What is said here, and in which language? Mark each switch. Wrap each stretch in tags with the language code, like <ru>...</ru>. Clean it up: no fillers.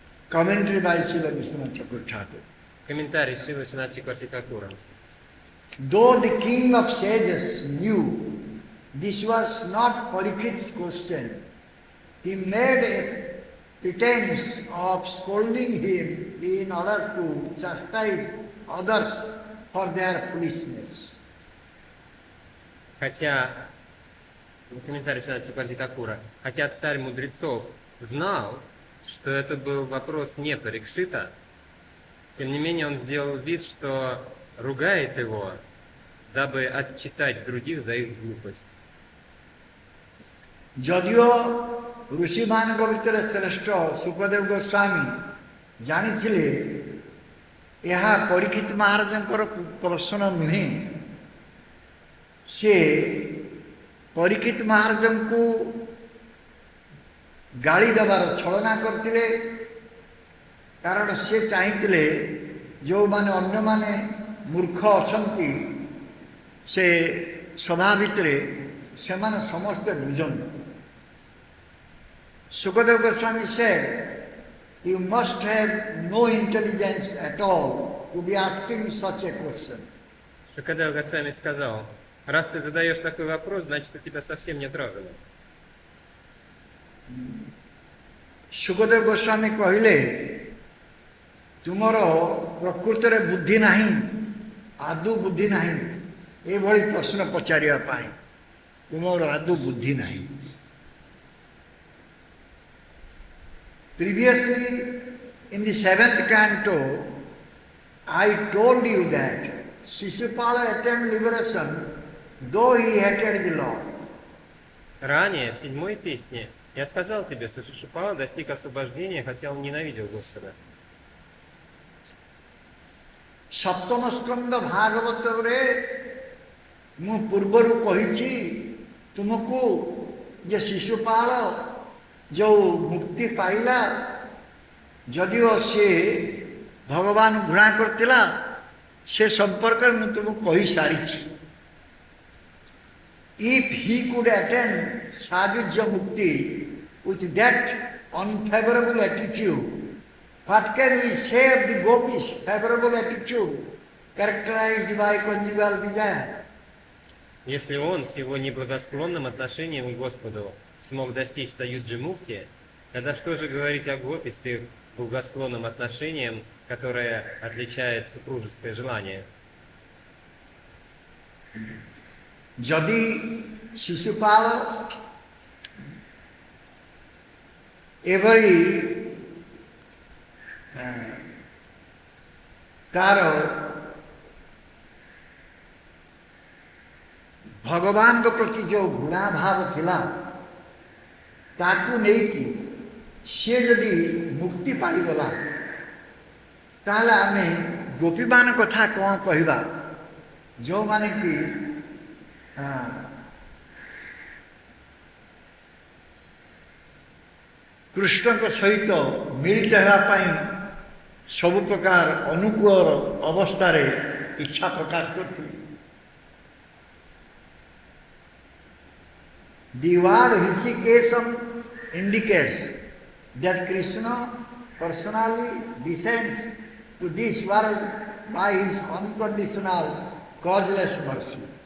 <en>Commentary by Srila Vishwanath Thakur Thakur.</en> <ru>Комментарий Шрилы Шринатхи Квартитакура.</ru> <en>Though the king of sages knew this was not Parikshit's question, he made a pretense of scolding him in order to chastise others for their foolishness.</en> <ru>Хотя, комментарий Шринатхи Квартитакура, хотя царь мудрецов знал, что это был вопрос не Парикшита, тем не менее он сделал вид, что ругает его, дабы отчитать других за их глупость.</ru> <or>ଯଦିଓ ଋଷିମାନଙ୍କ ଭିତରେ ଶ୍ରେଷ୍ଠ ସୁଖଦେବ ଗୋସ୍ୱାମୀ ଜାଣିଥିଲେ ଏହା ପରୀକ୍ଷିତ ମହାରାଜଙ୍କର ପ୍ରଶ୍ନ ନୁହେଁ, ସେ ପରୀକ୍ଷିତ ମହାରାଜଙ୍କୁ ଗାଳି ଦେବାର ଛଳନା କରିଥିଲେ, କାରଣ ସେ ଚାହିଁଥିଲେ ଯେଉଁମାନେ ଅନ୍ୟମାନେ ମୂର୍ଖ ଅଛନ୍ତି ସେ ସଭା ଭିତରେ ସେମାନେ ସମସ୍ତେ ବୁଝନ୍ତୁ।</or> <en>Sukadeva Goswami said, you must have no intelligence at all to be asking such a question.</en> <ru>Шукадев Госвами сказал, раз ты задаешь такой вопрос, значит у тебя совсем нет разума.</ru> <or>Sukadeva Goswami କହିଲେ, ତୁମର ପ୍ରକୃତରେ ବୁଦ୍ଧି ନାହିଁ, ଆଦୌ ବୁଦ୍ଧି ନାହିଁ, ଏଭଳି ପ୍ରଶ୍ନ ପଚାରିବା ପାଇଁ ତୁମର ଆଦୌ ବୁଦ୍ଧି ନାହିଁ।</or> <en>Previously, in the 7th canto, I told you that Shishupala attained liberation, though he hated the Lord.</en> <ru>Ранее, в 7-й песне, я сказал тебе, что Шишупала достиг освобождения, хотя он ненавидел Господа.</ru> <or>ସପ୍ତମ ସ୍କନ୍ଦ ଭାଗବତରେ ମୁଁ ପୂର୍ବରୁ କହିଛି ତୁମକୁ ଯେ ଶିଶୁପାଳ ଯେଉଁ ମୁକ୍ତି ପାଇଲା, ଯଦିଓ ସେ ଭଗବାନ ଘୃଣା କରିଥିଲା, ସେ ସମ୍ପର୍କରେ ମୁଁ ତୁମକୁ କହିସାରିଛି।</or> <en>If he could attain Sajujya Mukti with that unfavorable attitude, what can we say of the gopis' favorable attitude characterized by conjugal desire?</en> <ru>Если он с его неблагосклонным отношением к Господу смог достичь Саюджи Мукти, тогда что же говорить о гопи с их благосклонным отношением, которое отличает супружеское желание?</ru> <or>ଯଦି ଶିଶୁପାଳ ଏଭଳି ତାର ଭଗବାନଙ୍କ ପ୍ରତି ଯେଉଁ ଘୃଣାଭାବ ଥିଲା ତାକୁ ନେଇକି ସେ ଯଦି ମୁକ୍ତି ପାଇଗଲା, ତାହେଲେ ଆମେ ଗୋପୀମାନ କଥା କ'ଣ କହିବା, ଯେଉଁମାନେ କି କୃଷ୍ଣଙ୍କ ସହିତ ମିଳିତ ହେବା ପାଇଁ ସବୁ ପ୍ରକାର ଅନୁକୂଳ ଅବସ୍ଥାରେ ଇଚ୍ଛା ପ୍ରକାଶ କରିଥିଲେ।</or> <en>The word Hrishikesham indicates that Krishna personally descends to this world by his unconditional, causeless mercy.</en>